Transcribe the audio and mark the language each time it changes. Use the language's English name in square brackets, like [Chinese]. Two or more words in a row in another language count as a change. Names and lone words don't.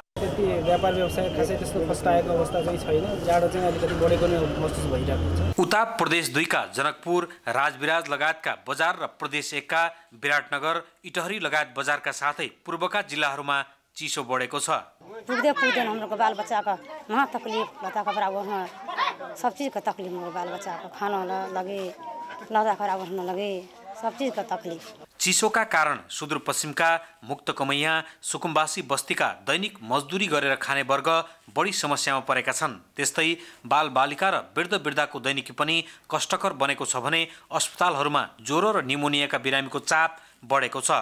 [Nepali] त्यति व्यापार व्यवसाय खासै त्यस्तो फस्टाएको अवस्था चाहिँ छैन। जाडो चाहिँ अलिकति बढेको नै महसुस भइरहेको छ। उता प्रदेश 2 का जनकपुर, राजविराज लगायतका बजार र प्रदेश 1 का विराटनगर, इटहरी लगायत बजारका साथै पूर्वका जिल्लाहरूमा चिसो बढेको छ। पुग्दै पुग्दैन हाम्रो बाल बच्चाको महा तकलीफ, लता कपडा ओढ़ना [Hindi] सब चीज का तकलीफ। [Nepali] मेरो बाल बच्चाको खाना लगे, लता कपडा ओढ़ना लगे, [Hindi] सब चीज का तकलीफ। [Nepali] चिसोका कारण सुदूरपश्चिमका मुक्त कमैया सुकुम्बासी बस्तीका दैनिक मजदुरी गरेर खाने वर्ग बढी समस्यामा परेका छन्। त्यस्तै बालबालिका र वृद्ध-वृद्धाको दैनिकी पनि कष्टकर बनेको छ भने अस्पतालहरूमा ज्वरो र निमोनियाका बिरामीको चाप बढेको छ।